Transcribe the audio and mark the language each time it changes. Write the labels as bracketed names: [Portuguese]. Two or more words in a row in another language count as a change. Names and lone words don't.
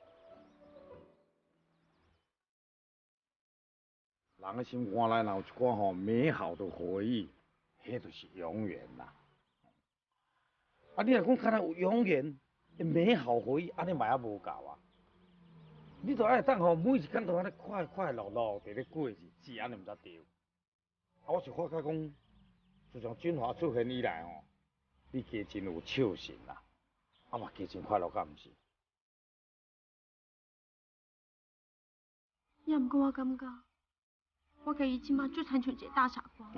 [Min Nan Chinese] 人的心肝内若有一寡吼美好的回忆，迄就是永远啦。啊，你若讲敢若有永远的美好回忆，安尼嘛还无够啊！你著爱当吼每一天都安尼快快乐乐伫咧过日子，安尼毋才对。啊，我是发觉讲，自从俊华出现以来吼，你加真有笑神啦，啊嘛加真快乐，敢毋是？也毋过我感觉，我家己即马就亲像一个大傻瓜。